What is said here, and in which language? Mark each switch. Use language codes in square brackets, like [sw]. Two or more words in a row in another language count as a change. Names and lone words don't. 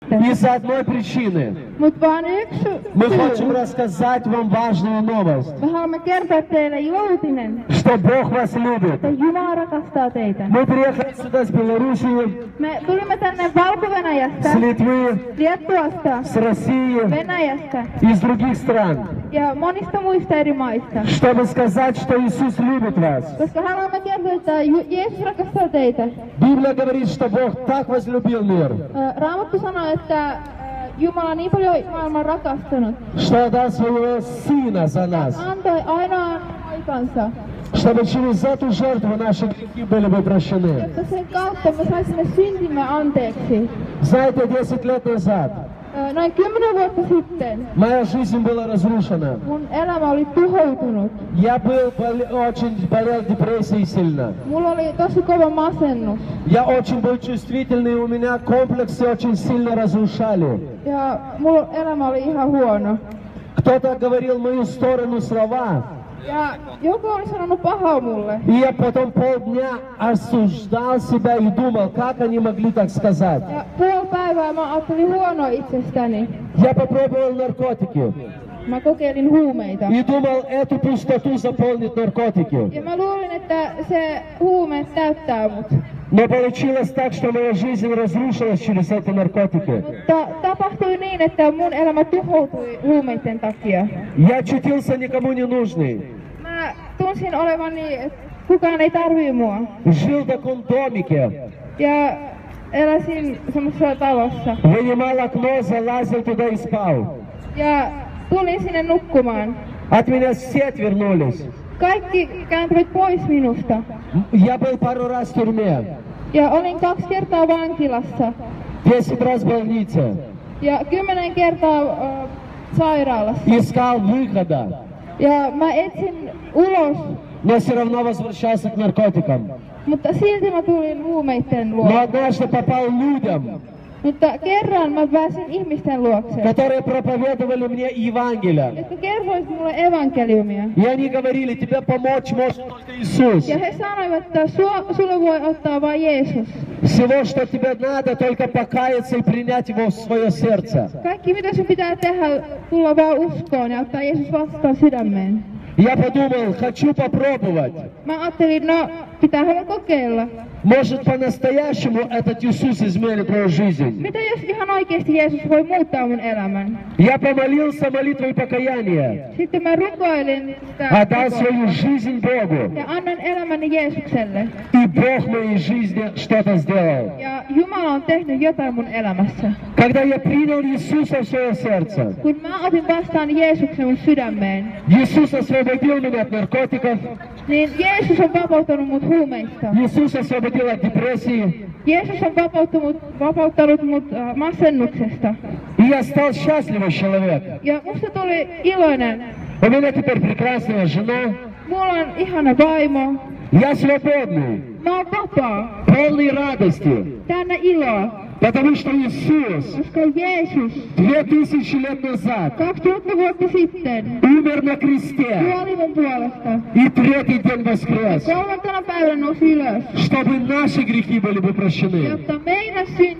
[fi] syystä. [ru] Из-за одной причины. [fi] Mutta vaan yksi [ru] Мы [fi] syy. [ru] хотим рассказать вам важную новость. [fi] Me haluamme kertoa teille iloutinen, [ru] Что Бог вас любит. [fi] että Jumala rakastaa teitä. [ru] Мы приехали сюда с Белоруссии, [fi] Me tulimme tänne Valko-Venäjästä, [ru] с Литвы, [fi] Liettuasta, [ru] с России [fi] Venäjästä [ru] и из других стран, [fi] ja monista muista eri maista. [ru] чтобы сказать, что Иисус любит вас. [fi] Koska haluamme kertoa, että Jeesus rakastaa teitä. [ru] Библия говорит, что Бог так возлюбил мир, [fi] Raamattu sanoo, että Jumala on niin paljon maailman rakastanut, [ru] что отдал своего Сына за нас, [fi] antoi ainoan aikansa, [ru] чтобы через эту жертву наши грехи были бы прощены. [fi] jotta sen kautta me saisimme syntimme anteeksi. [ru] Знаете, 10 лет назад [fi] Noin 10 vuotta sitten [ru] моя жизнь была разрушена. [fi] mun elämä oli tuhoutunut. [ru] Я очень болел депрессией сильно. [fi] Mulla oli tosi kova masennus. [ru] Я очень был чувствительный, у меня комплексы очень сильно разрушали. [fi] Ja mulla elämä oli ihan huono. [ru] Кто-то говорил в мою сторону слова, [fi] Ja joku oli sanonut pahaa mulle. [ru] и я потом полдня осуждал себя и думал, как они могли так сказать. [fi] Ja puoli päivää mä ajattelin huonoa itsestäni. [ru] Я попробовал наркотики [fi] Mä kokeilin huumeita. [ru] и думал, эту пустоту заполнит наркотики. [fi] Ja mä luulin, että se huume täyttää mut. [ru] Но получилось так, что моя жизнь разрушилась через эти наркотики. [fi] Mutta tapahtui niin, että mun elämä tuhoutui huumeiden takia. [ru] Я чутился никому не нужный. [fi] Mä tunsin olevani, että kukaan ei tarvii mua. [ru] Жил в таком домике. [fi] Ja eläsin semmoisessa talossa. [ru] Вынимал окно, залазил туда и спал. [fi] Ja tulin sinne nukkumaan. [ru] От меня все отвернулись. [fi] Kaikki kääntyivät pois minusta. [ru] Я был пару раз в тюрьме. [fi] Ja olin 2 kertaa vankilassa. [ru] 10 раз в больнице. [fi] Ja 10 kertaa sairaalassa. [ru] Искал выхода. [fi] Ja mä etsin ulos. [ru] Но все равно возвращался к наркотикам. [fi] Mutta silti mä tulin huumeiden luo. [ru] Но однажды попал людям, [fi] Mutta kerran mä pääsin ihmisten luokse, [ru] которые проповедовали мне Евангелие. [fi] jotka kertoivat mulle evankeliumia. [ru] И они говорили, тебе помочь может только Иисус. [fi] Ja he sanoivat, että sulle voi ottaa vain Jeesus. [ru] Всего, что тебе надо, только покаяться и принять Его в свое сердце. [fi] Kaikki mitä sun pitää tehdä, tulla vaan uskoon ja ottaa Jeesus vastaan sydämeen. [ru] Я подумал, хочу попробовать. [fi] Mä ajattelin, no pitäähän kokeilla. [ru] Может, по-настоящему этот Иисус изменит мою жизнь. [fi] Mitä jos ihan oikeasti Jeesus voi muuttaa mun elämän? [ru] Я помолился молитвой покаяния. [fi] Sitten mä rukoilin sitä [ru] Отдал свою жизнь Богу. [fi] ja annan elämäni Jeesukselle. [ru] И Бог в моей жизни что-то сделал. [fi] Ja Jumala on tehnyt jotain mun elämässä. [ru] Когда я принял Иисуса в свое сердце, [fi] Kun mä otin vastaan Jeesuksen mun sydämeen, [ru] Иисус освободил меня от наркотиков, [fi] niin Jeesus on vapauttanut mut huumeista. [ru] Иисус освободил от депрессии, [fi] Jeesus on vapauttanut mut masennuksesta. [ru] и я стал счастливый человек. [fi] Ja musta tuli iloinen. [ru] У меня теперь прекрасная жена, [fi] Mulla on ihana vaimo. [ru] я свободный, [fi] Mä oon vapaa. [ru] полный радости, [fi] Täynnä iloa. [ru] потому что Иисус [fi] Koska Jeesus [ru] 2000 лет назад [fi] 2000 vuotta sitten [ru] умер на кресте [fi] kuoli mun puolesta. [ru] и третий день воскрес, [fi] 3. päivänä nousi ylös. [ru] чтобы наши грехи были бы прощены. [fi] Jotta meidän synti